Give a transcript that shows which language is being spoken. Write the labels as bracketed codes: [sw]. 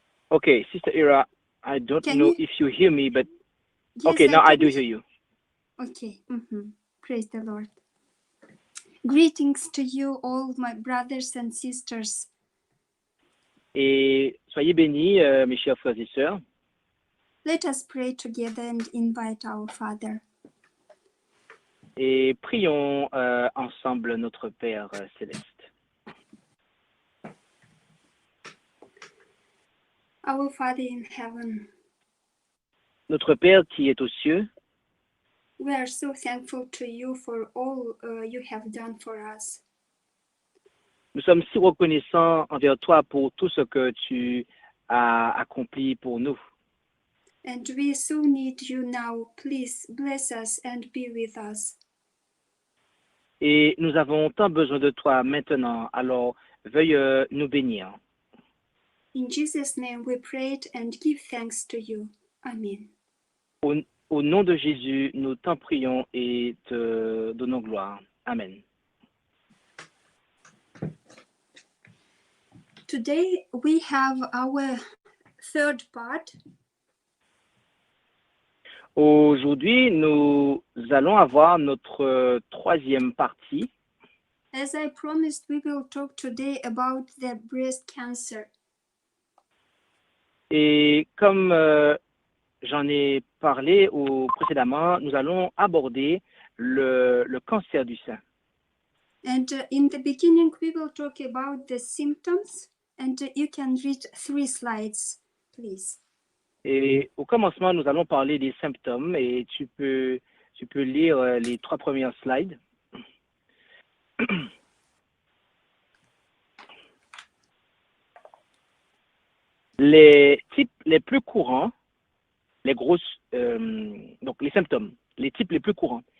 [en] Okay, Sister Ira, I don't know if you hear me, but Yes, okay, now I do hear you. Okay. Praise the Lord. Greetings to you all, my brothers and sisters. [fr] Et soyez bénis, mes chers frères et sœurs. [en] Let us pray together and invite our Father. [fr] Et prions ensemble notre Père céleste. [en] Our Father in heaven, [fr] Notre Père qui est aux cieux, [en] we are so thankful to you for all you have done for us. [fr] nous sommes si reconnaissants envers toi pour tout ce que tu as accompli pour nous. [en] And we so need you now. Please bless us and be with us. [fr] Et nous avons tant besoin de toi maintenant, alors veuille nous bénir. [en] In Jesus' name we prayed and give thanks to you. Amen. [fr] Au nom de Jésus, nous t'en prions et te donnons gloire. Amen. [en] Today we have our third part. [fr] Aujourd'hui, nous allons avoir notre troisième partie. [en] As I promised, we will talk today about the breast cancer. [fr] Et comme j'en ai parlé précédemment, nous allons aborder le cancer du sein. [en] And in the beginning, we will talk about the symptoms. And you can read 3 slides, please. [fr] Et au commencement, nous allons parler des symptômes et tu peux lire les 3 premières slides. Les types les plus courants, donc les symptômes, les types les plus courants.